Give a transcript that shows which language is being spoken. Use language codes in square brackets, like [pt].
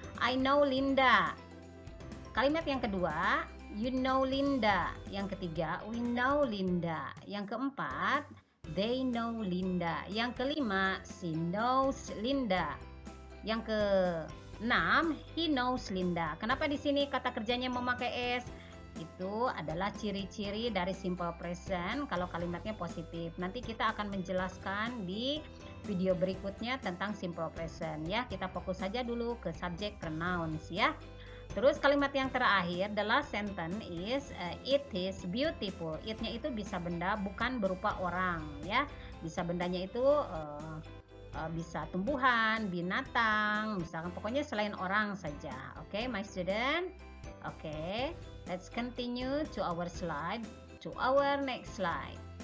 [en] I know Linda. [id] Kalimat yang kedua, [en] you know Linda. [id] Yang ketiga, [en] we know Linda. [id] Yang keempat, [en] they know Linda. [id] Yang kelima, [en] she knows Linda. [id] Yang keenam, [en] he knows Linda. [id] Kenapa di sini kata kerjanya memakai s? Itu adalah ciri-ciri dari simple present kalau kalimatnya positif. Nanti kita akan menjelaskan di video berikutnya tentang simple present ya. Kita fokus saja dulu ke subject pronouns ya. Terus kalimat yang terakhir, [en] the last sentence is it is beautiful. [id] It-nya itu bisa benda bukan berupa orang ya. Bisa bendanya itu bisa tumbuhan, binatang, misalkan pokoknya selain orang saja. [en] Oke, my student. Oke, let's continue to our slide, to our next slide.